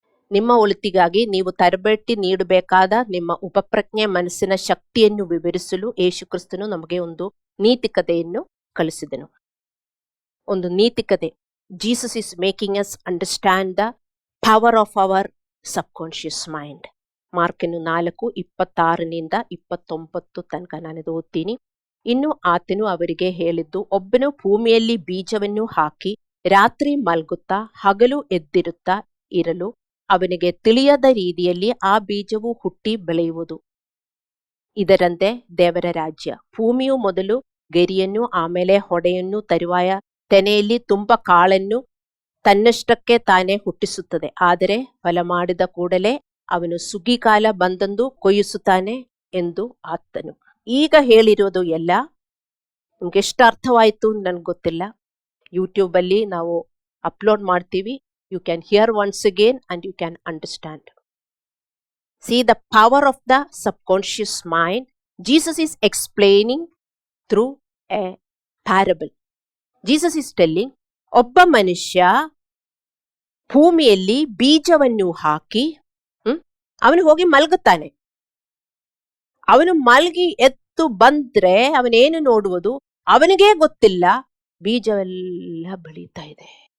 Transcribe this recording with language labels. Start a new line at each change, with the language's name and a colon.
Kannada: ನಿಮ್ಮ ಒಳಿತಿಗಾಗಿ ನೀವು ತರಬೇತಿ ನೀಡಬೇಕಾದ ನಿಮ್ಮ ಉಪಪ್ರಜ್ಞೆ ಮನಸ್ಸಿನ ಶಕ್ತಿಯನ್ನು ವಿವರಿಸಲು ಯೇಸು ಕ್ರಿಸ್ತನು ನಮಗೆ ಒಂದು ನೀತಿಕತೆಯನ್ನು ಕಲಿಸಿದನು. ಒಂದು ನೀತಿಕತೆ.
English: Jesus is making us understand the power of our subconscious mind.
Kannada: ಮಾರ್ಕನು 4:26-29 ತನಕ ನಾನು ಓದ್ತೀನಿ. ಇನ್ನು ಆತನು ಅವರಿಗೆ ಹೇಳಿದ್ದು, ಒಬ್ಬನು ಭೂಮಿಯಲ್ಲಿ ಬೀಜವನ್ನು ಹಾಕಿ ರಾತ್ರಿ ಮಲ್ಗುತ್ತಾ ಹಗಲು ಎದ್ದಿರುತ್ತಾ ಇರಲು ಅವನಿಗೆ ತಿಳಿಯದ ರೀತಿಯಲ್ಲಿ ಆ ಬೀಜವು ಹುಟ್ಟಿ ಬೆಳೆಯುವುದು. ಇದರಂತೆ ದೇವರ ರಾಜ್ಯ. ಭೂಮಿಯು ಮೊದಲು ಗೆರಿಯನ್ನು, ಆಮೇಲೆ ಹೊಡೆಯನ್ನು, ತರುವಾಯ ತೆನೆಯಲ್ಲಿ ತುಂಬ ಕಾಳನ್ನು ತನ್ನಷ್ಟಕ್ಕೆ ತಾನೇ ಹುಟ್ಟಿಸುತ್ತದೆ. ಆದರೆ ಫಲ ಮಾಡಿದ ಕೂಡಲೇ ಅವನು ಸುಗ್ಗಿಕಾಲ ಬಂದಂದು ಕೊಯ್ಯಿಸುತ್ತಾನೆ ಎಂದು ಆತನು. ಈಗ ಹೇಳಿರೋದು ಎಲ್ಲ ನಿಮ್ಗೆ ಎಷ್ಟು ಅರ್ಥವಾಯಿತು ನನ್ಗೆ ಗೊತ್ತಿಲ್ಲ. ಯೂಟ್ಯೂಬ್ ಅಲ್ಲಿ ನಾವು ಅಪ್ಲೋಡ್ ಮಾಡ್ತೀವಿ.
English: You can hear once again and you can understand. See the power of the subconscious mind. Jesus is explaining through a parable. Jesus is telling,
Kannada: ಒಬ್ಬ ಮನುಷ್ಯ ಭೂಮಿಯಲ್ಲಿ ಬೀಜವನ್ನು ಹಾಕಿ ಅವನು ಹೋಗಿ ಮಲಗುತ್ತಾನೆ. ಅವನು ಮಲಗಿ ಎದ್ದು ಬಂದ್ರೆ ಅವನೇನು ನೋಡುವುದು ಅವನಿಗೇ ಗೊತ್ತಿಲ್ಲ, ಬೀಜವೆಲ್ಲ ಬೆಳೀತಾ ಇದೆ.